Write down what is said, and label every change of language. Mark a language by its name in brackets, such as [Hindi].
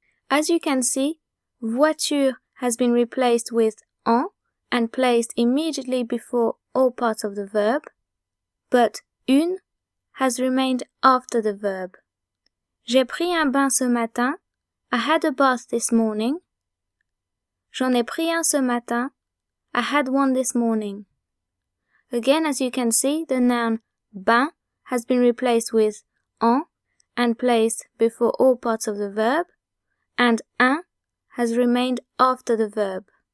[English] As you can see, voiture has been replaced with en and placed immediately before all parts of the verb, but une has remained after the verb. [French] J'ai pris un bain ce matin. [English] I had a bath this morning. [French] J'en ai pris un ce matin. [English] I had one this morning. Again, as you can see, the noun bain has been replaced with en and placed before all parts of the verb, and un has remained after the verb.